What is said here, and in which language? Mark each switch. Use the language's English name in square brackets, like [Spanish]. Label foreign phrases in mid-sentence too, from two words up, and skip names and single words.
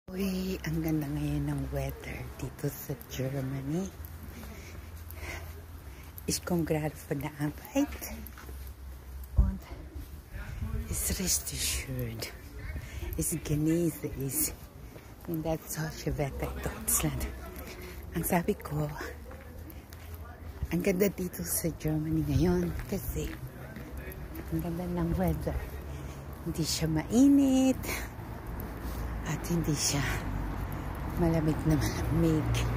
[Filipino] Uy, ang ganda ngayon ng weather dito sa Germany. [German] Ich komme gerade von der Arbeit und es ist richtig schön. Ich genieße es in der solche Wetter in Deutschland. [Filipino] Ang sabi ko, ang ganda dito sa Germany ngayon kasi ang ganda ng weather. Hindi siya mainit at hindi siya malamig na malamig.